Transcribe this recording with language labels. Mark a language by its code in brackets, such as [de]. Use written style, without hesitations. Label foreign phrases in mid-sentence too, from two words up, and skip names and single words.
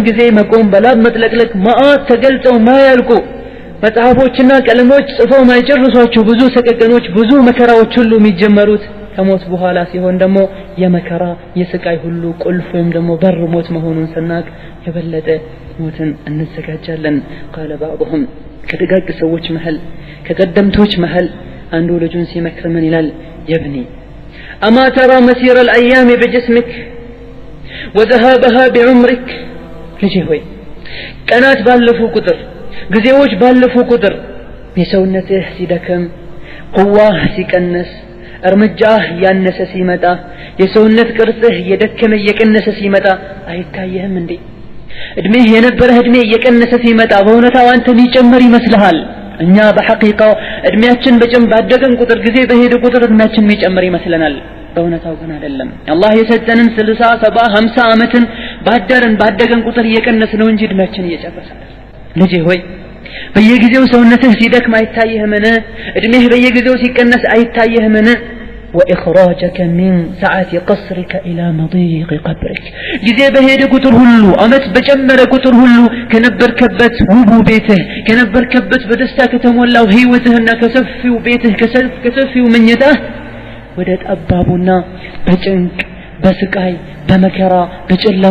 [am] ጊዜ መቆም በላብ መጥለቅለቅ መዓት ተገልጸው ማያልቁ መጽሐፎችና ቀለሞች ጽፈው ማይጨርሷቸው ብዙ ሰቀቀኖች ብዙ መከራዎች ሁሉ የሚጀመሩት ከሞት በኋላ ሲሆን ደግሞ የመከራ የስቃይ ሁሉ ቁልፍ ወይም ደግሞ በር ሞት መሆኑን ስናቅ የበለጠ ሞትን እንዘጋጃለን። [ar] قال بعضهم [am] ከደጋግ ሰዎች መሃል ከቀደምቶች መሃል አንዱ ልጁን ሲመክር ምን ይላል? [ar] يبني أما ترى مسير الأيام بجسمك وذهابها بعمرك. [am] ልጄ ሆይ ቀናት ባለፉ ቁጥር ጊዜዎች ባለፉ ቁጥር የሰውነትህ ሲደክም ቁዋህ ሲቀንስ እርምጃህ ያነሰ ሲመጣ የሰውነት ቅርጽህ የደከመ የቀነሰ ሲመጣ አይታየህም እንዴ? እድሜህ የነበረህ እድሜ የቀነሰ ሲመጣ በእውነታው አንተን ይጨመር ይመስልሃል? እኛ በሐቂቃው እድሜያችን ባደገን ቁጥር ጊዜ በሄደ ቁጥር እድሜያችን የሚጨምር ይመስለናል። በእውነታው ግን አይደለም። አላህ የሰጠንን 60 70 50 ዓመትን ባደገን ቁጥር እየቀነስ ነው እንጂ እድሜያችን እየጨመረ ነው። ልጄ ሆይ በየጊዜው ሰውነትህ ሲደክም አይታየህምን? እድሜህ በየጊዜው ሲቀነስ አይታየህምን? [ar] وإخراجك من ساعة قصرك إلى مضيق قبرك. [am] ጊዜ በሄደ ቁጥር ሁሉ አመት በጨመረ ቁጥር ሁሉ ከነበርክበት ውቡ ቤትህ ከነበርክበት በደስታ ከተሞላው ህይወትህና ከሰፊው ቤትህ ከሰፊው መኝታህ ወደ ጠባቡና በጭንቅ በስቃይ በመከራ በጨለማ